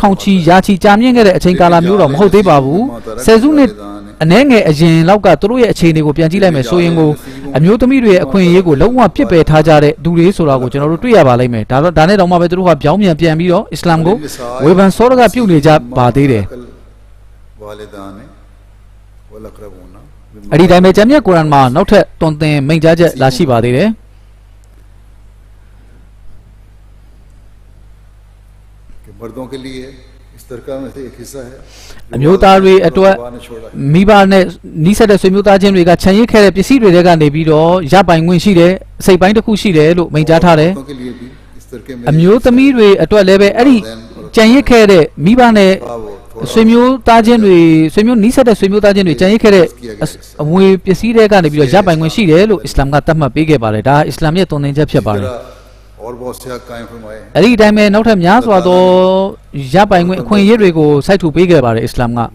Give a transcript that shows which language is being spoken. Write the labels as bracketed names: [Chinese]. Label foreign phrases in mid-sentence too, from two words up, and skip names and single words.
[Burmese] ထောင်ချီရာချီကြာမြင့်ခဲ့တဲ့အချိန်ကာလမျိုးတော့မဟုတ်သေးပါဘူးဆယ်စုနှစ်အနည်းငယ်အရင်လောက်ကသူတို့ရဲ့အခြေအနေကိုပြန်ကြည့်လိုက်မယ်ဆိုရင်ကိုအမျိုးသမီးတွေရဲ့အခွင့်အရေးကိုလုံးဝပြစ်ပယ်ထားကြတဲ့သူတွေဆိုတာကိုကျွန်တော်တို့တွေ့ရပါလိမ့်မယ်ဒါနဲ့တော့မှပဲသူတို့ကပြောင်းပြန်ပြီးတော့အစ္စလာမ်ကိုဝေဖန်စောရကပြုတ်နေကြပါသေးတယ်အဲ့ဒီတိုင်းပဲဂျမ်မြတ်ကုရ်အာန်မှာနောက်ထပ်တွင်တင်မိန့်ကြားချက်လာရှိပါသေးတယ် [Urdu] مردوں کے لیے [Burmese] အမျိုးသားတွေအတွက်မိဘနဲ့နီးစပ်တဲ့ဆွေမျိုးသားချင်းတွေကခြံရစ်ခဲ့တဲ့ပစ္စည်းတွေကနေပြီးတော့ရပိုင်ခွင့်ရှိ တယ်စိတ်ပိုင်းတစ်ခုရှိတယ်လို့မိန့်ကြားထားတယ်အမျိုးသမီးတွေအတွက်လည်းပဲအဲ့ဒီခြံရစ်ခဲ့တဲ့မိဘနဲ့ဆွေမျိုးသားချင်းတွေဆွေမျိုးနီးစပ်တဲ့ဆွေမျိုးသားချင်းတွေခြံရစ်ခဲ့တဲ့အမွေပစ္စည်းတွေကနေပြီးတော့ရပိုင်ခွင့်ရှိတယ်လို့အစ္စလာမ်ကသတ်မှတ်ပေးခဲ့ပါတယ်ဒါအစ္စလာမ်ရဲ့သွန်သင်ချက်ဖြစ်ပါတယ်အဲ့ဒီအတိုင်းပဲနောက်ထပ်များစွာသောရပိုင်ခွင့်အခွင့်အရေးတွေကိုစိုက်ထူပေးခဲ့ပါတယ်အစ္စလာမ်